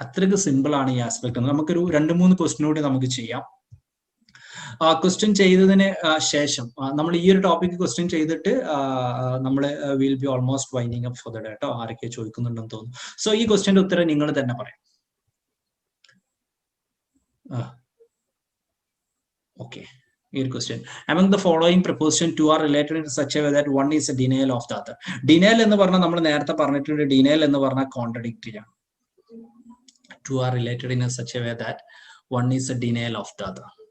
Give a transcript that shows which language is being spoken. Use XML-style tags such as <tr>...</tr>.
<ml>അത്രയ്ക്ക് സിമ്പിൾ ആണ് ഈ ആസ്പെക്ട്. നമുക്കൊരു 2-3 ക്വസ്റ്റ്യൻ കൂടി നമുക്ക് ചെയ്യാം. ക്വസ്റ്റ്യൻ ചെയ്തതിന് ശേഷം നമ്മൾ ഈ ഒരു ടോപ്പിക് ക്വസ്റ്റ്യൻ ചെയ്തിട്ട് നമ്മൾ</ml> <en>will be almost winding up for the day</en> <ml>കേട്ടോ. ആരൊക്കെ ചോദിക്കുന്നുണ്ടെന്ന് തോന്നുന്നു. സോ ഈ ക്വസ്റ്റ്യന്റെ ഉത്തരം നിങ്ങൾ തന്നെ പറയാം.</ml> <en>okay,</en> <ml>ഈ ഒരു question,</ml> <en>among the following proposition two are related in such a way that one is a denial of the other.</en> <ml>Denial എന്ന് പറഞ്ഞാൽ നമ്മൾ നേരത്തെ പറഞ്ഞിട്ടുണ്ട്, denial എന്ന് പറഞ്ഞാൽ കോൺട്രഡിക്ടറി ആണ്.</ml> <en>Two are related in such a way that one is a denial of the other.</en>